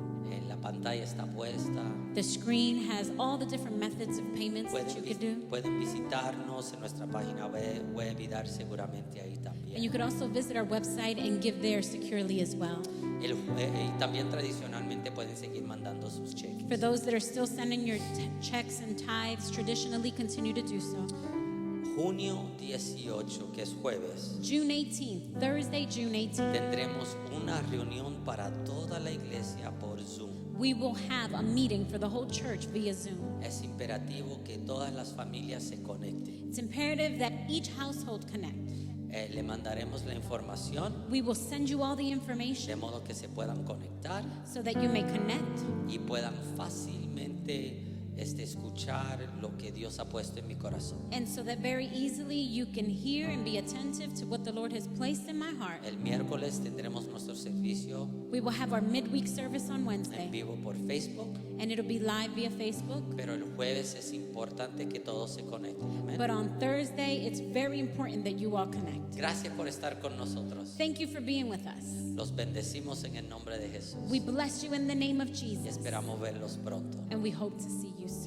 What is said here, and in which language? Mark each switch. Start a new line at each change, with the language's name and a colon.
Spanish: En la pantalla está puesta.
English: The screen has all the different methods of payments that you could do.
Spanish: Pueden visitarnos en nuestra página web y dar seguramente ahí
English: And you
Spanish: también.
English: could also visit our website and give there securely as well.
Spanish: Y también tradicionalmente pueden seguir mandando sus cheques.
English: For those that are still sending your checks and tithes, traditionally continue to do so.
Spanish: Junio 18, que es jueves,
English: June 18th, Thursday, June 18th,
Spanish: tendremos una reunión para toda la iglesia por Zoom.
English: we will have a meeting for the whole church via Zoom.
Spanish: Es imperativo que todas las familias se conecten.
English: It's imperative that each household connect.
Spanish: Le mandaremos la información
English: We will send you all the
Spanish: de
English: information
Spanish: modo que se puedan conectar
English: so that you may connect
Spanish: y puedan fácilmente escuchar lo que Dios ha puesto en mi corazón.
English: and so that very easily you can hear and be attentive to what the Lord has placed in my heart.
Spanish: El miércoles tendremos nuestro servicio
English: We will have our midweek service on
Spanish: en
English: Wednesday
Spanish: vivo por Facebook,
English: and it'll be live via Facebook.
Spanish: pero el jueves es importante que todos se conecten. Amén.
English: But on Thursday, it's very important that you all connect.
Spanish: Gracias por estar con nosotros.
English: Thank you for being with us.
Spanish: Los bendecimos en el nombre de Jesús
English: We bless you in the name of
Spanish: y
English: Jesus,
Spanish: esperamos verlos pronto.
English: and we hope to see you soon.